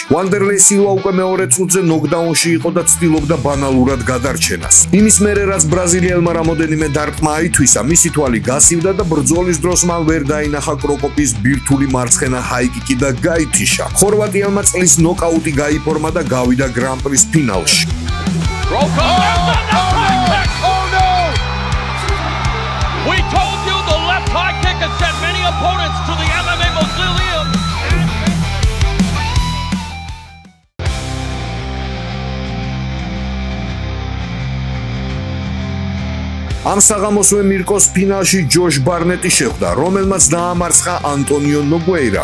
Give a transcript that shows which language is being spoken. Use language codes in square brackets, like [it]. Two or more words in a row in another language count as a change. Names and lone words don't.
[ka] ვანდერლეი სილვა უკვე მეორე წუთზე ნოკდაუნში იყო და ცდილობდა ბანალურად გადარჩენას. იმის მერე რაც ბრაზილიელმა რამოდენიმე დარტყმა აითვისა, მისი თვალი გასივდა და ბრძოლის დროს მან ვერ დაინახა კროკოპის ბირთვული მარცხენა ჰაიკიკი და გაითიშა. ხორვატიელმა წლის ნოკაუტი გაიფორმა და გავიდა გრან-პრის ფინალში. [en] Broke off. Oh no! We told you the left high kick has sent many opponents to the MMA mausoleum. [ka] ამ საღამოსვე მირკოს ფინალში ჯოშ ბარნეტი შეხვდა, რომელმაც დაამარცხა ანტონიო ნოგუეირა.